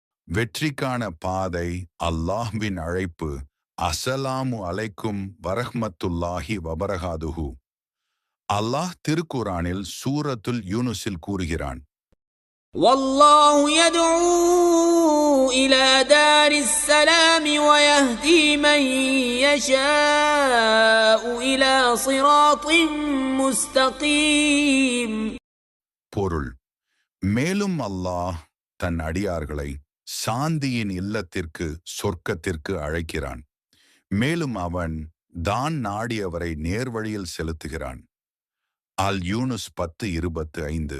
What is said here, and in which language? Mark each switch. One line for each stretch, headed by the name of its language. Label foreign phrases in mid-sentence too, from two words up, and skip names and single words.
Tamil: வெற்றிக்கான பாதை அல்லாஹ்வின் அழைப்பு.
Arabic: السلام عليكم ورحمة الله وبركاته.
Tamil: அல்லாஹ் திருக்குரானில் சூரத்துல் யூனுஸில் கூறுகிறான்,
Arabic: والله يدعو إلى دار السلام ويهدي من يشاء إلى صراط مستقيم.
Tamil: பொருள்: மேலும் அல்லாஹ் தன் அடியார்களை சாந்தியின் இல்லத்திற்கு, சொர்க்கத்திற்கு அழைக்கிறான். மேலும் அவன் தான் நாடியவரை நேர்வழியில் செலுத்துகிறான். அல் யூனுஸ் 10:25.